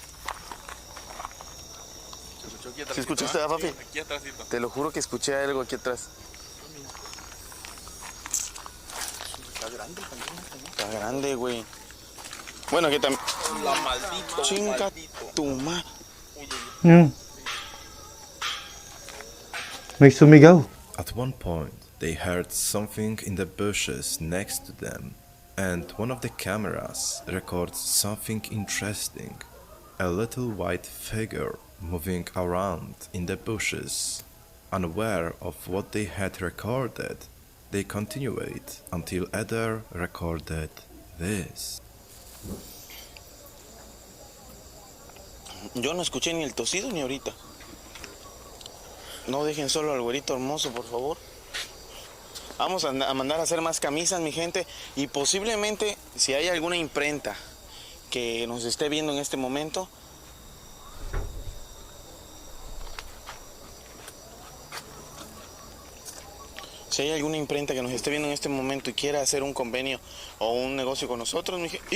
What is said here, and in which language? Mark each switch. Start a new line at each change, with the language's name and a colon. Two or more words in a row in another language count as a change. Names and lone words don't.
Spanish: Se escuchó aquí atrás. ¿Sí escuchaste, papi? Sí, aquí atrásito. Te lo juro que escuché algo aquí atrás. Está grande también. Está grande, güey. Bueno, aquí también. La maldito. Chinga maldito. tu ma.
Filipino: May sumigaw.
English: At one point, they heard something in the bushes next to them, and one of the cameras records something interesting. A little white figure moving around in the bushes. Unaware of what they had recorded, they continued until Eder recorded this.
Spanish: Yo no escuché ni el tosido ni ahorita. No dejen solo al güerito hermoso, por favor. Vamos a mandar a hacer más camisas, mi gente. Y posiblemente, si hay alguna imprenta que nos esté viendo en este momento, si hay alguna imprenta que nos esté viendo en este momento y quiera hacer un convenio o un negocio con nosotros, mi gente.